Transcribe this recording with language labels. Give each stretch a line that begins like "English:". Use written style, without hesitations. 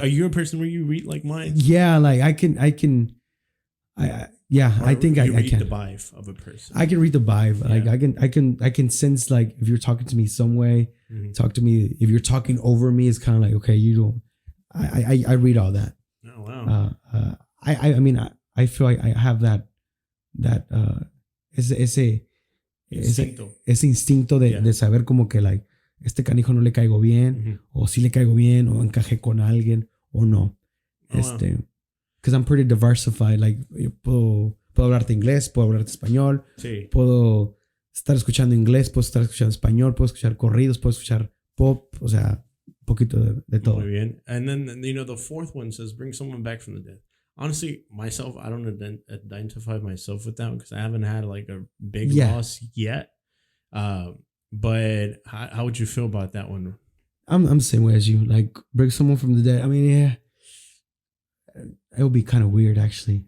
English: Are you a person where you read like mine? Yeah, like I think I can. Read the vibe of a person. I can read the vibe. Like I can sense, like, if you're talking to me some way, talk to me. If you're talking over me, it's kind of like, okay, you don't. I read all that. Oh wow. I mean I feel like I have that
Spanish: ese instinto de saber como que, like, este canijo no le caigo bien, o sí le caigo bien, o encajé con alguien, o no. Because I'm pretty diversified. Like, puedo hablarte inglés, puedo hablarte español, puedo estar escuchando inglés, puedo estar escuchando español, puedo escuchar corridos, puedo escuchar pop, o sea, un poquito de todo. Muy bien.
English: And then, the 4th one says, bring someone back from the dead. Honestly, myself, I don't identify myself with that because I haven't had like a big loss yet. But how would you feel about that one? I'm the same way as you. Like bring someone from the dead. I mean, yeah, it would be kind of weird actually.